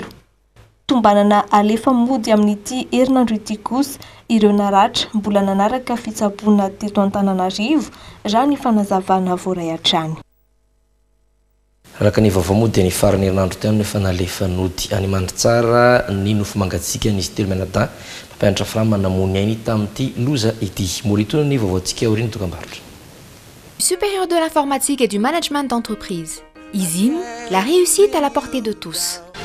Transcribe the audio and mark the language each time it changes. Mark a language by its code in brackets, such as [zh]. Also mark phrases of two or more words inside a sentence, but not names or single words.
[mg] Tombanana alefa mody amin'ity herinandro ity kosa ireo naratra mbola nanaraka fitsaboana teto Antananarivo raha ny fanazavana voaray hatrany. Araka ny vaovao dia ny farany herinandro teo nefa nalefa nody any Mandritsara ny nofo mangatsiaka nisy telo menada mpampianatra frama namony ainy tamin'ity loza ity. Moritona ny vaovaontsika aoriana tokambarotra. [fr] Supérieur de l'informatique et du management d'entreprise. ISIM, la réussite à la portée de tous.